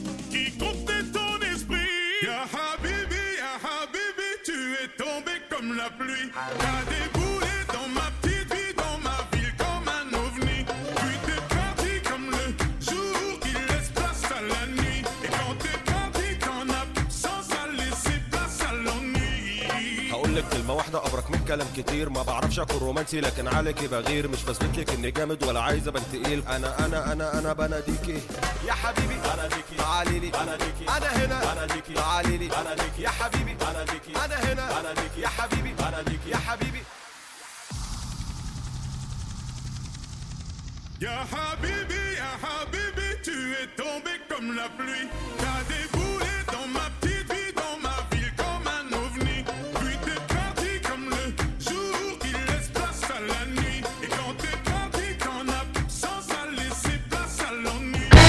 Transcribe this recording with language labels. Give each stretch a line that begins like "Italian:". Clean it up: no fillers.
French: Qui comptait ton esprit?
Arabic: Ya Habibi,
French: tu es tombé comme la pluie. T'as déboulé dans ma petite vie, dans ma ville, comme un ovni. Puis t'es parti comme le jour qui laisse place à la nuit. Et quand t'es parti, t'en as sans à laisser place à l'ennui.
Arabic: هقولك كلمة واحدة أبرك من كلام كتير، ما بعرفش أكون رومانسي لكن عليكي بغير، مش بثبتلك إني جامد ولا عايز أبان تقيل. أنا أنا أنا أنا بناديكي يا حبيبي، بناديكي تعالي لي، بناديكي أنا هنا، بناديكي تعالي لي، بناديكي يا حبيبي، بناديكي أنا هنا، بناديكي يا حبيبي، بناديكي يا حبيبي يا حبيبي يا حبيبي
French: tu es tombé comme la pluie. T'as déboulé dans ma petite vie, dans ma ville comme un ovni. Puis t'es parti comme le jour qui laisse place à la nuit. Et quand t'es parti, t'en as sans à laisser place à l'ennui.